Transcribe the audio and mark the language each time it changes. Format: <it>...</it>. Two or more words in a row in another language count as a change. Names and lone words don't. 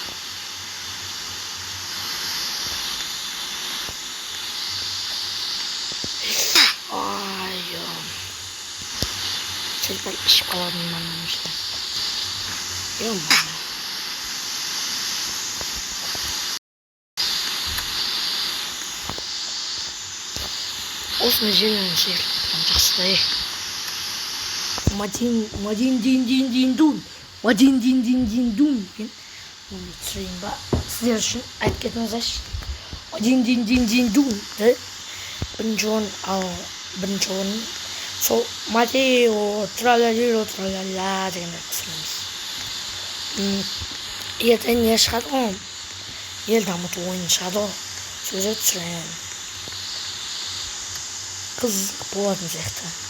<kk>Сәл-пәл ішіп қаладым маған işte. Осыны желінің сейірліктен жақсыдай. Мадин-дин-дин-дин-дун. Мадин-дин-дин-дин-дун. Оны түсірейін ба? Сіздер үшін айтып кетіңіздер. Мадин-дин-дин-дин-дун. Бірінші орын сол Матео тралалиро тралала дегенді түсіреміз. Ертең не шығады ғой? Ел дамыту ойын шығады ғой? Сөзі түсірейін. Қызық болатын сияқты.</kk>